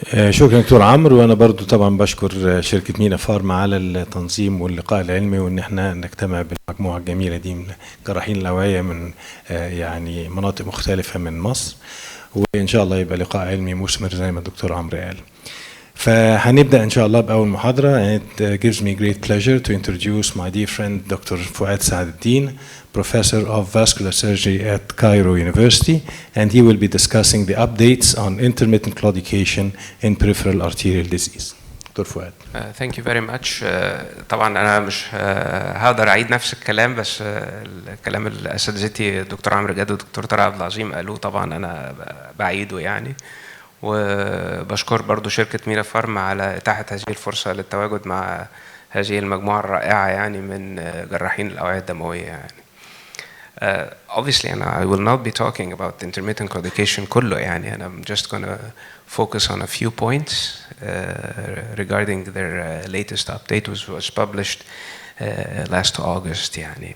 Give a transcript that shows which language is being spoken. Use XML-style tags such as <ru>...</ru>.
<ar>شكرا دكتور عمرو، وانا برضو طبعا بشكر شركة مينا فارما على التنظيم واللقاء العلمي، وان احنا نجتمع بالمجموعة الجميلة دي من جراحين الأوعية من يعني مناطق مختلفة من مصر، وإن شاء الله يبقى لقاء علمي مثمر زي ما الدكتور عمرو قال. فهنبدأ إن شاء الله بأول محاضرة.</ar> <en>It gives me great pleasure to introduce my dear friend Dr. Fuad Saadeddin, Professor of Vascular Surgery at Cairo University, and he will be discussing the updates on intermittent claudication in peripheral arterial disease.</en> <ar>دكتور فؤاد.</ar> <en>Thank you very much.</en> <ar>طبعا أنا مش هقدر أعيد نفس الكلام، بس الكلام اللي أساتذتي الدكتور عمرو جاد والدكتور طارق عبد العظيم قالوه طبعا أنا بعيده يعني. وبشكر برضو شركة مينا فارما على إتاحة هذه الفرصة للتواجد مع هذه المجموعة الرائعة يعني من جراحين الأوعية الدموية يعني.</ar> <en>Obviously I will not be talking about intermittent claudication</en> <ar>كله يعني.</ar> <en>I'm just gonna focus on a few points regarding their latest update which was published last August يعني.</en>